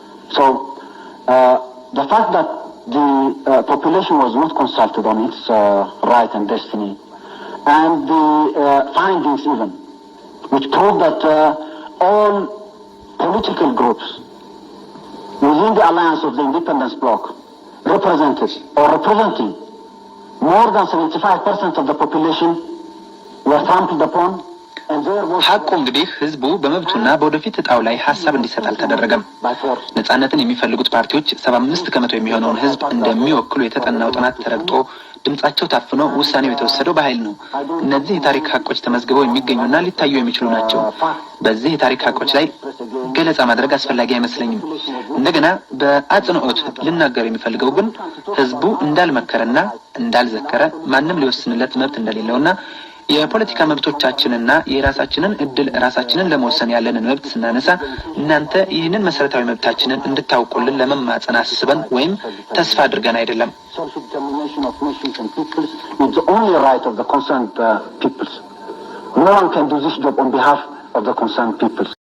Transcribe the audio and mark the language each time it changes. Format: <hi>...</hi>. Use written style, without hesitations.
<en>So the fact that the population was not consulted on its right and destiny, and the findings even, which prove that all political groups within the alliance of the independence bloc represented or representing more than 75% of the population were trampled upon,</en> <am>ሐቁ እንግዲህ ህዝቡ በመብቱና በወደፊት እጣው ላይ ሐሳብ እንዲሰጥ አልተደረገም። ነጻነትን የሚፈልጉት ፓርቲዎች 75% የሚሆነውን ህዝብ እንደሚወክሉ የተጠናው ጥናት ተረግጦ ድምጻቸው ታፍኖ ውሳኔው የተወሰደው በኃይል ነው። እነዚህ የታሪክ ሐቆች ተመዝግበው የሚገኙና ሊታዩ የሚችሉ ናቸው። በዚህ የታሪክ ሐቆች ላይ ገለጻ ማድረግ አስፈላጊ አይመስለኝም። እንደገና በአጽንኦት ልናገር የሚፈልገው ግን ህዝቡ እንዳልመከረና እንዳልዘከረ ማንም ሊወስንለት መብት እንደሌለውና የፖለቲካ መብቶቻችንና የራሳችንን እድል ራሳችንን ለመወሰን ያለንን መብት ስናነሳ እናንተ ይህንን መሰረታዊ መብታችንን እንድታውቁልን ለመማጸን አስበን ወይም ተስፋ አድርገን አይደለም።</am> <en>Self-determination of nations and peoples is the only right of the concerned peoples. No one can do this job on behalf of the concerned peoples.</en>